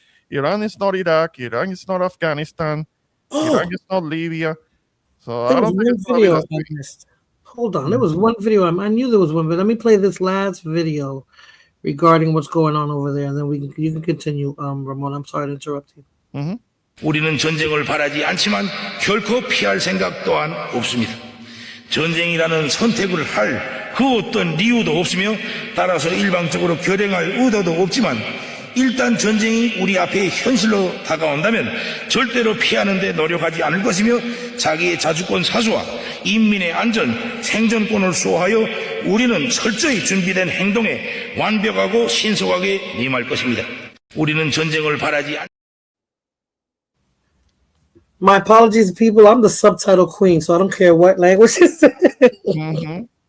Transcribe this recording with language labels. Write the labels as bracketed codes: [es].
[en] Iran is not Iraq. Iran is not Afghanistan. Iran is not Libya. So I don't think it's gonna be Hold on, there was one video. I knew there was one, but let me play this last video regarding what's going on over there, and then you can continue, Ramon. I'm sorry to interrupt you. Mm-hmm. [ko] 우리는 전쟁을 바라지 않지만 결코 피할 생각 또한 없습니다. 전쟁이라는 선택을 할 그 어떤 이유도 없으며 따라서 일방적으로 결행할 의도도 없지만 일단 전쟁이 우리 앞에 현실로 다가온다면 절대로 피하는 데 노력하지 않을 것이며 자기의 자주권 사수와 인민의 안전, 생존권을 수호하여 우리는 철저히 준비된 행동에 완벽하고 신속하게 임할 것입니다. 우리는 전쟁을 바라지 않 [en] My apologies, people. I'm the subtitle queen, so I don't care what language it's in.